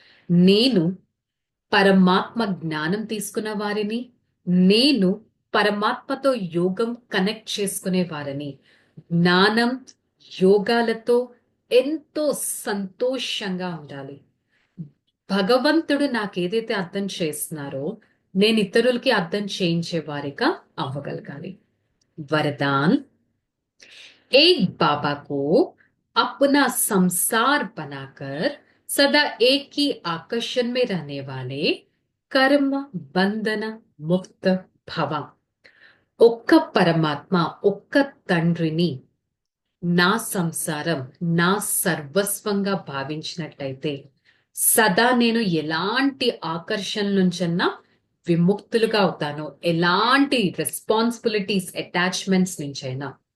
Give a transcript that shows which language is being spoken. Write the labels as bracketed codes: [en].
[te] నేను పరమాత్మ జ్ఞానం తీసుకున్న వారిని, నేను పరమాత్మతో యోగం కనెక్ట్ చేసుకునే వారిని, జ్ఞానం యోగాలతో ఎంతో సంతోషంగా ఉండాలి. భగవంతుడు నాకేదైతే అర్థం చేస్తున్నారో నేను ఇతరులకి అర్థం చేయించే వారిగా అవ్వగలగాలి. [hi] वरदान, एक बाबा को अपना संसार बनाकर सदा एक ही आकर्षण में रहने वाले कर्म बंधन मुक्त भव. [te] ఒక్క పరమాత్మ, ఒక్క తండ్రిని నా సంసారం, నా సర్వస్వంగా భావించినట్టయితే సదా నేను ఎలాంటి ఆకర్షణ నుంచన్నా విముక్తులుగా అవుతాను, ఎలాంటి రెస్పాన్సిబిలిటీస్ అటాచ్మెంట్స్ నుంచైనా.